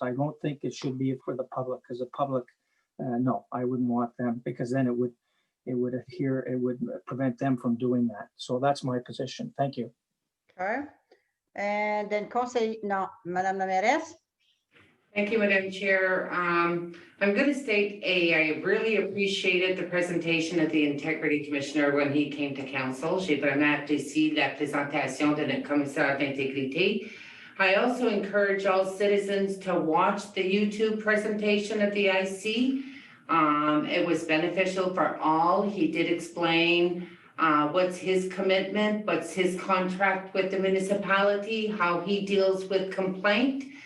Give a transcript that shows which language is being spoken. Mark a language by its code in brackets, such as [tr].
[en] I don't think it should be for the public, because the public, no, I wouldn't want them, because then it would prevent them from doing that. So that's my position. Thank you. Okay. And then [fr] Madame la Mairesse. [en] Thank you, Madam Chair. I'm going to state, I really appreciated the presentation of the Integrity Commissioner when he came to council. [fr] J'ai vraiment apprécié la présentation de notre commissaire d'intégrité. [en] I also encourage all citizens to watch the YouTube presentation of the IC. It was beneficial for all. He did explain what's his commitment, what's his contract with the municipality, how he deals with complaint.